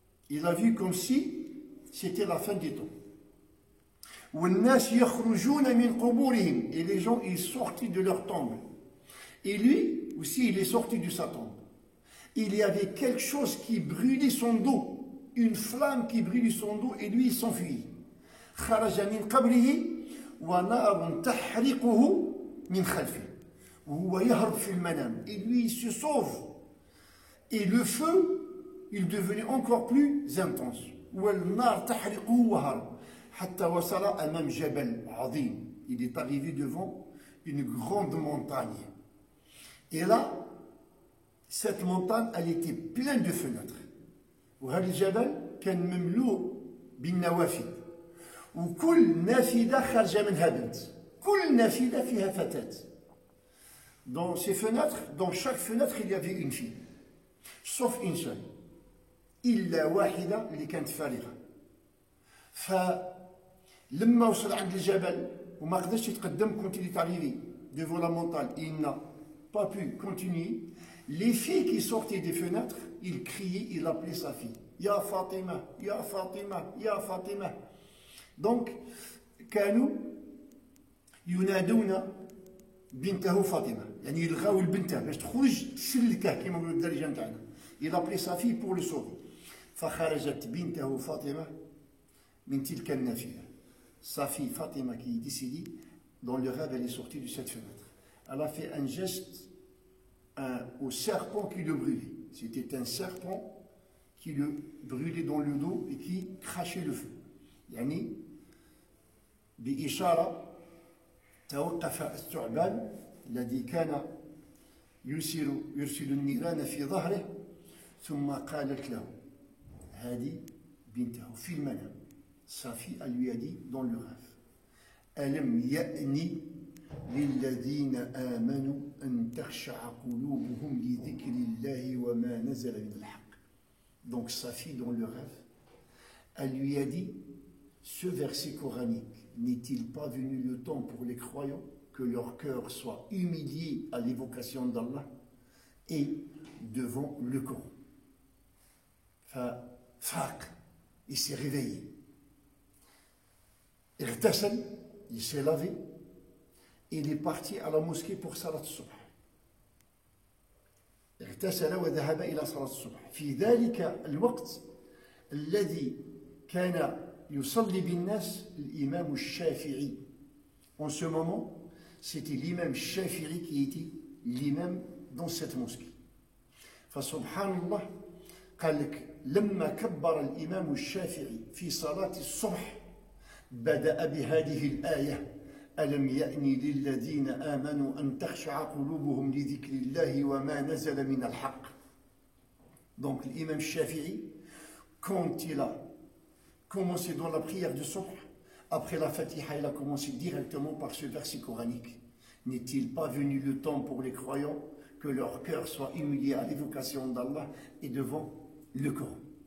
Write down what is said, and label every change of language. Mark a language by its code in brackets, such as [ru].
[fr] Il a vu comme si c'était la fin des temps. [ar] والناس يخرجون من قبورهم. [fr] Et les gens, ils sortaient de leur tombe. Et lui aussi, il est sorti de sa tombe. Il y avait quelque chose qui brûlait son dos. Une flamme qui brûlait son dos et lui, il s'enfuit. [ar] خرج من قبره ونار تحرقه من خلفه. وهو يهرب في المنام. [fr] Et lui, il se sauve. Et le feu, il devenait encore plus intense. [ar] والنار تحرقه وهرب حتى وصل أمام جبل عظيم. [fr] Il est arrivé devant une grande montagne. Et là, cette montagne, elle était pleine de fenêtres. [ar] وهذا الجبل كان مملوء بالنوافذ. وكل نافذة خرج منها بنت. كل نافذة فيها فتاة. [fr] Dans ces fenêtres, dans chaque fenêtre, il y avait une fille. Sauf une seule. [ar] إلا واحدة اللي كانت فارغة. فلما وصل عند الجبل وما قدرش يتقدم [fr] quand il est arrivé devant la montagne, il n'a pas pu continuer. Les filles qui sortaient des fenêtres, il criait, il appelait sa fille. [ar] Ya Fatima, Ya Fatima, Ya Fatima. Donc, كانوا ينادون بنته فاطمة. يعني يلغاو البنت باش تخرج تسلكه كما نقولوا الدارجة نتاعنا. [fr] Il appelait sa fille pour le sauver. [ar] فخرجت بنته فاطمة من تلك النافذة. [fr] Sa fille Fatima qui est décédée, dans le rêve, elle est sortie de cette fenêtre. Elle a fait un geste au serpent qui le brûlait. C'était un serpent qui le brûlait dans le dos et qui crachait le feu. [ar] يعني بإشارة توقف الثعبان الذي كان يرسل النيران في ظهره ثم قالت له هذه بنته في المنام. [fr] Sa fille, elle lui a dit dans le rêve [ar] ألم يأني للذين آمنوا أن تخشع قلوبهم لذكر الله وما نزل من الحق. [fr] Donc sa fille dans le rêve, elle lui a dit ce verset coranique, n'est-il pas venu le temps pour les croyants que leur cœur soit humilié à l'évocation d'Allah et devant le Coran. [ar] ففاق, [fr] il s'est réveillé. [ar] اغتسل, [fr] il s'est lavé, il est parti à la mosquée pour [ar] صلاة الصبح. اغتسل وذهب إلى صلاة الصبح. في ذلك الوقت الذي كان يصلي بالناس الإمام الشافعي. [fr] En ce moment, c'était l'imam Shafi'i qui était l'imam dans cette mosquée. [ar] فسبحان الله, قال لك لما كبر الإمام الشافعي في صلاة الصبح بدأ بهذه الآية ألم يأن للذين آمنوا أن تخشع قلوبهم لذكر الله وما نزل من الحق. [fr] Donc l'imam Shafi'i, quand il a commencé dans la prière du Subh, après la Fatiha, il a commencé directement par ce verset coranique. N'est-il pas venu le temps pour les croyants que leur cœur soit humilié à l'évocation d'Allah et devant le Coran.